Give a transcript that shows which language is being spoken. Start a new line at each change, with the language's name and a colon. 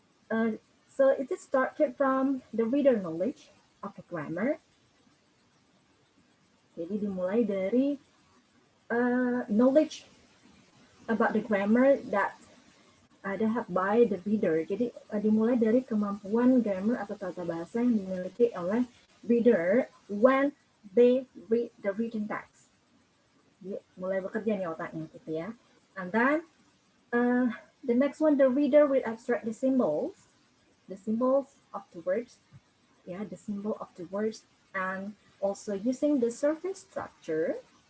English: So it is started from the reader knowledge of the grammar.
Indonesian: Jadi dimulai dari
English: knowledge about the grammar that have by the reader.
Indonesian: Jadi dimulai dari kemampuan grammar atau tata bahasa yang dimiliki oleh reader
English: when they read the written text.
Indonesian: Jadi mulai bekerja nih otaknya gitu ya.
English: And then the next one, the reader will abstract the symbols of the words, the symbol of the words, and also using the surface structure.